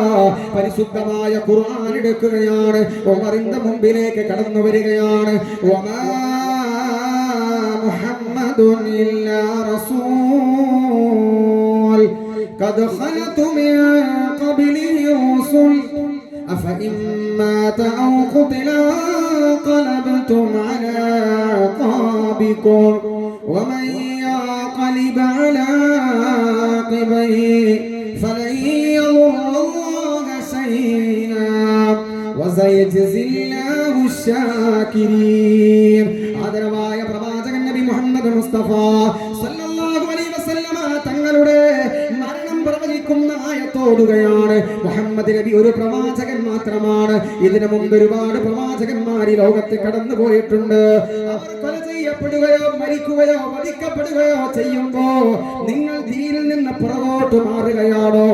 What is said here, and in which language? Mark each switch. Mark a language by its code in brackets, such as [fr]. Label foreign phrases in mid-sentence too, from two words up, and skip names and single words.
[ml] പരിശുദ്ധമായ ഖുർആൻ എടുക്കുകയാണ്. ഉമറിന്റെ മുമ്പിലേക്ക് കടന്നു വരികയാണ്. [ar] وما محمد إلا رسول قد خلت من قبله الرسل أفإن مات أو قتل انقلبتم على أعقابكم ومن ينقلب على عقبيه فلن يضر الله شيئا وسيجزي الله الشاكرين. [ml] ആദരവായ പ്രവാചകൻ നബി മുഹമ്മദ് മുസ്തഫ [ar] صلى الله عليه وسلم [ml] തങ്ങളുടെ മരണം പ്രവചിക്കുന്ന ആയത്തോടുകയാണ്. മുഹമ്മദ് നബി ഒരു പ്രവാചകൻ മാത്രമാണ്. ഇതിനു മുമ്പ് ഒരുപാട് പ്രവാചകന്മാർ ഈ ലോകത്ത് കടന്നു പോയിട്ടുണ്ട്. അവർ കൊല ചെയ്യപ്പെടുകയോ മരിക്കുകയോ വധിക്കപ്പെടുകയോ ചെയ്യുമ്പോ നിങ്ങൾ ദീനിൽ നിന്ന് പുറകോട്ട് മാറുകയാണോ?